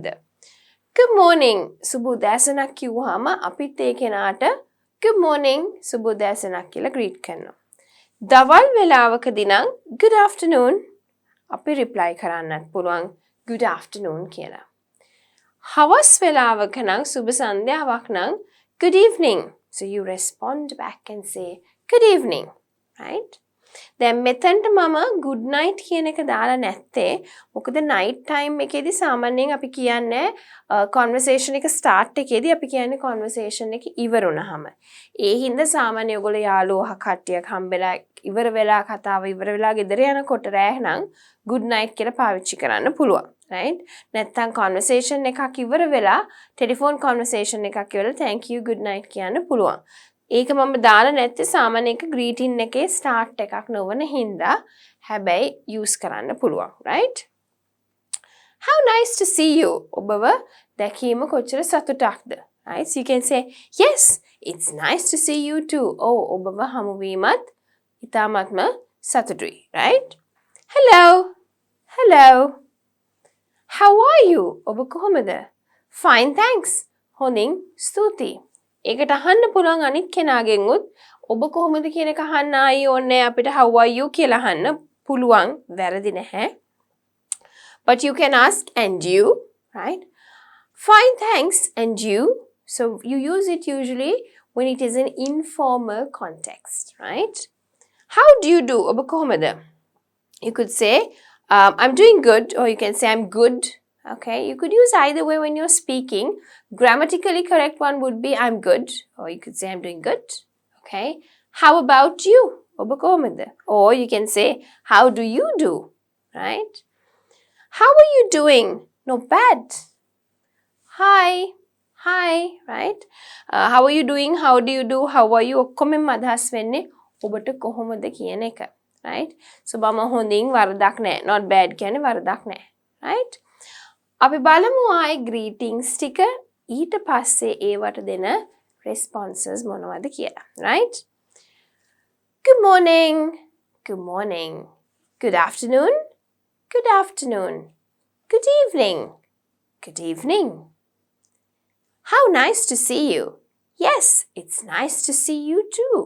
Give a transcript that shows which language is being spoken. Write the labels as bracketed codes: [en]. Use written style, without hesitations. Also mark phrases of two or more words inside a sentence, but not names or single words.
[en] Good morning, [si] සුබ උදෑසනක් කිව්වහම අපිත් ඒ කෙනාට [en] good morning, සුබ උදෑසනක් කියලා greet කරනවා. [si] දවල් වෙලාවකදී නම් [en] good afternoon [si] අපි reply කරන්නත් පුළුවන් [en] good afternoon [si] කියලා. හවස් වෙලාවක නම් සුබ සන්ධ්‍යාවක් නම් [en] good evening. So you respond back and say good evening, right? [si] දැන් මෙතනට මම [en] good night [si] කියන එක දාලා නැත්තේ මොකද [en] night time [si] එකේදී සාමාන්‍යයෙන් අපි කියන්නේ conversation එක start එකේදී අපි කියන්නේ conversation එක ඉවර වුණාම ඒ හින්දා සාමාන්‍ය ඔයගොල්ලෝ යාළුවෝ කට්ටියක් හම්බෙලා ඉවර වෙලා කතාව ඉවර වෙලා ගෙදර යනකොට රෑ නම් [en] good night [si] කියලා පාවිච්චි කරන්න පුළුවන්, right? නැත්තම් conversation එකක් ඉවර වෙලා telephone conversation එකක් ඉවරලා [en] thank you good night [si] කියන්න පුළුවන්. ඒක මම දාලා නැත්තේ සාමාන්‍ය එක greeting එකේ start එකක් නොවන හින්දා හැබැයි use කරන්න පුළුවන්, right? [en] How nice to see you. [si] ඔබව දැකීම කොච්චර සතුටක්ද, [en] right? So you can say, yes, it's nice to see you too. [si] ඔබව හමුවීමත් ඉතාමත්ම සතුටුයි, [en] right? Hello. Hello. How are you? [si] ඔබ කොහොමද? [en] Fine, thanks. [si] හොඳින් ස්තුතියි. ඒකට අහන්න පුළුවන් අනිත් කෙනාගෙන් උත් ඔබ කොහොමද කියන එක අහන්න ආයි ඕනේ අපිට [en] how are you [si] කියලා අහන්න පුළුවන්, වැරදි නැහැ. [en] But you can ask and you, right? Fine, thanks, and you. So you use it usually when it is an informal context, right? How do you do? [si] ඔබ කොහොමද? [en] You could say, I'm doing good, or you can say I'm good. Okay, you could use either way when you're speaking. Grammatically correct one would be I'm good, or you could say I'm doing good. Okay, how about you? [si] ඔබ කොහොමද? [en] Or you can say, how do you do? Right? How are you doing? Not bad. Hi. Hi, right? How are you doing? How do you do? How are you? [si] ඔක්කොම අදහස් වෙන්නේ ඔබට කොහොමද කියන එක. [en] Right? So [si] බම හොඳින් වරදක් නැහැ. [en] Not bad [si] කියන්නේ වරදක් නැහැ. Right? අපි බලමු ආයි [en] greetings [si] ටික ඊට පස්සේ ඒවට දෙන responses මොනවද කියලා. [en] Right? Good morning. Good morning. Good afternoon. Good afternoon. Good evening. Good evening. How nice to see you. Yes, it's nice to see you too.